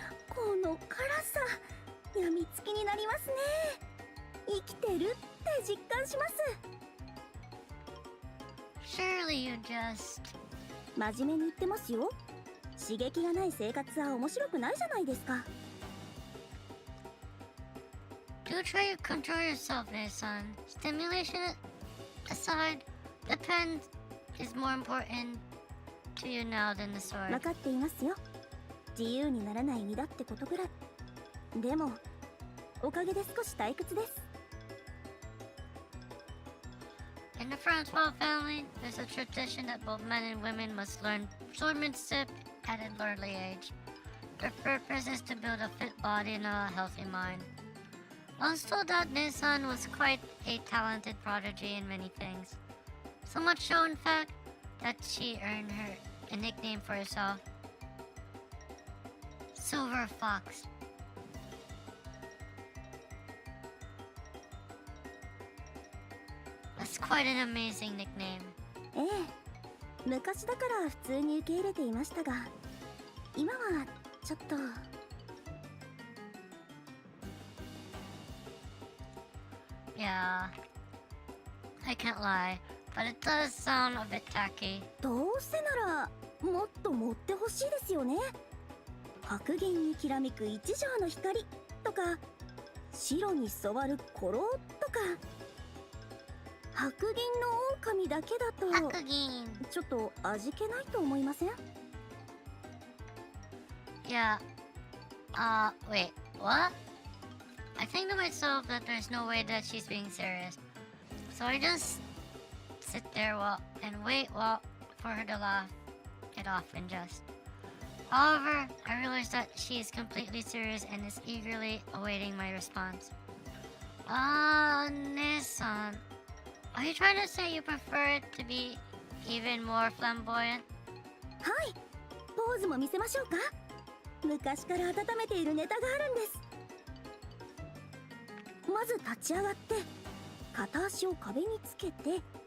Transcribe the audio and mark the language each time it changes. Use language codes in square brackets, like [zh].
[ja] この辛さ、やみつきになりますね。生きてるって実感します。 [en] Surely you just... [ja] 真面目に言ってますよ。刺激がない生活は面白くないじゃないですか。 [en] Do try to control yourself, son. Stimulation aside, the pen is more important to you now than the sword. [ja] 分かっていますよ。自由にならない身だってことぐらい。でも、おかげで少し退屈です。 [en] In the Francois family, there's a tradition that both men and women must learn swordsmanship at an early age. Their purpose is to build a fit body and a healthy mind. I was told that Nissan was quite a talented prodigy in many things. So much so, in fact, that she earned her a nickname for herself. Silver Fox. That's quite an amazing nickname. [ja] ええ、昔だから普通に受け入れていましたが、今はちょっと。 [en] Yeah, I can't lie, but it does sound a bit tacky. [ja] どうせならもっと持ってほしいですよね。白銀にきらめく一条の光とか、白に染まるコロとか。白銀の狼だけだと白銀。ちょっと味気ないと思いません？ [en] Yeah. Wait, what? I think to myself that there's no way that she's being serious. So I just sit there and wait for her to laugh it off and just. However, I realize that she is completely serious and is eagerly awaiting my response. Nissan, Are you trying to say you prefer it to be even more flamboyant? [ja] はい、ポーズも見せましょうか。昔から温めているネタがあるんです。まず立ち上がって片足を壁につけて